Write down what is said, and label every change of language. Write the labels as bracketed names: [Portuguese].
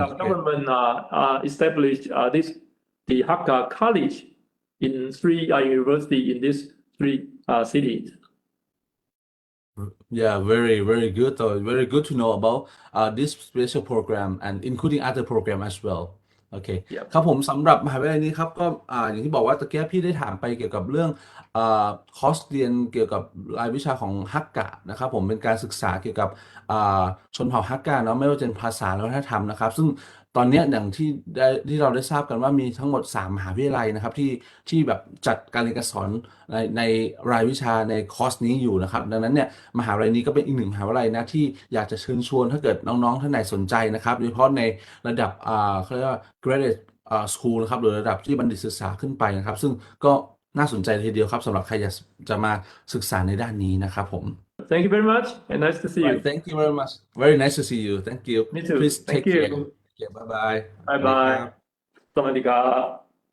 [English] our government established the Hakka College in 3 universities in these 3 cities. Yeah, very good though. Very good to know about this special program and including other program as well. [Thai] โอเค [English] Yep. [Thai] ครับผมสำหรับมหาวิทยาลัยนี้ครับก็อย่างที่บอกว่าตะเกียบพี่ได้ถามไปเกี่ยวกับเรื่องคอร์สเรียนเกี่ยวกับรายวิชาของฮักกะนะครับผมเป็นการศึกษาเกี่ยวกับ ชนเผ่าฮักกะเนาะไม่ว่าจะเป็นภาษาและวัฒนธรรมนะครับซึ่งตอนนี้อย่างที่เราได้ทราบกันว่ามีทั้งหมด3มหาวิทยาลัยนะครับที่แบบจัดการเรียนการสอนในรายวิชาในคอร์สนี้อยู่นะครับดังนั้นเนี่ยมหาวิทยาลัยนี้ก็เป็นอีกหนึ่งมหาวิทยาลัยนะที่อยากจะเชิญชวนถ้าเกิดน้องๆท่านไหนสนใจนะครับโดยเฉพาะในระดับเขาเรียกว่า graduate school นะครับหรือระดับที่บัณฑิตศึกษาขึ้นไปนะครับซึ่งก็น่าสนใจทีเดียวครับสำหรับใครอยากจะมาศึกษาในด้านนี้นะครับผม [English] Thank you very much and nice to see you. Right, thank you very much. Very nice to see you. Thank you. Me too. Please Thank take care. you. Okay, bye bye. Bye bye. [Thai] สวัสดีครับ